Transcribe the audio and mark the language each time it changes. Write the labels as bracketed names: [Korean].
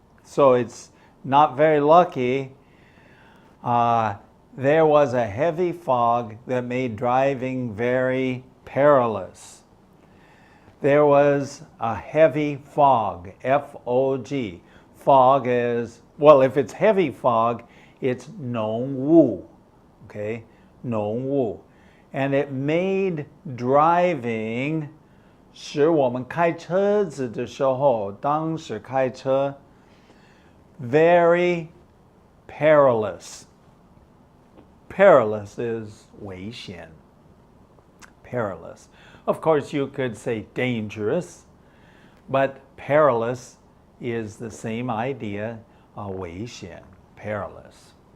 [English] So it's not very lucky. There was a heavy fog that made driving very perilous. There was a heavy fog, F-O-G. Fog is, well, if it's heavy fog, it's 浓雾, okay? [Chinese] 浓雾. [English] And it made driving, [Chinese] 使我们开车子的时候，当时开车 [English] very perilous. Perilous is 危险. Perilous. Of course, you could say dangerous, but perilous is the same idea, 危险, perilous.